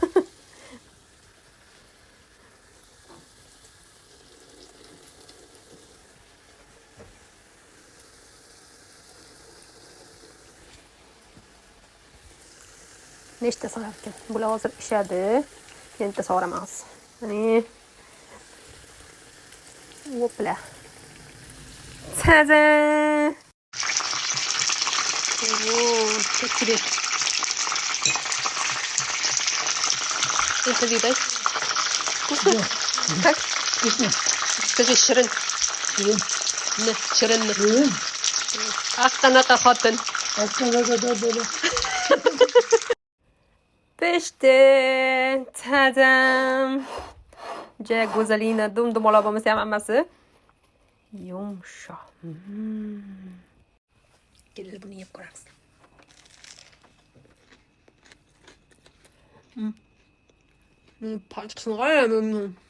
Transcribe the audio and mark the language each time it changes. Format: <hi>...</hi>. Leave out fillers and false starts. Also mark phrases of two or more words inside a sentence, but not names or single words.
<uz>Nechta so'rar ekan? Bular hozir pishadi. Endi so'ramiz. Mana. Hopla. Tada! Oh, ketdi.</uz> <ru>Это видать. Вкусно? Как? Вкусно. Скажи, ширин. Ширин. Не, ширин. Ширин. Ах,</ru> <uz>qanaqa xotin.</uz> <ru>Да.</ru> <uz>Pishdi. Tadam. Ja go'zalina, dum-dumaloq bo'lmasa ham hammasi yumshoq. Kelib buni yeb ko'ramiz. Palchqisini qo'yaman.</uz>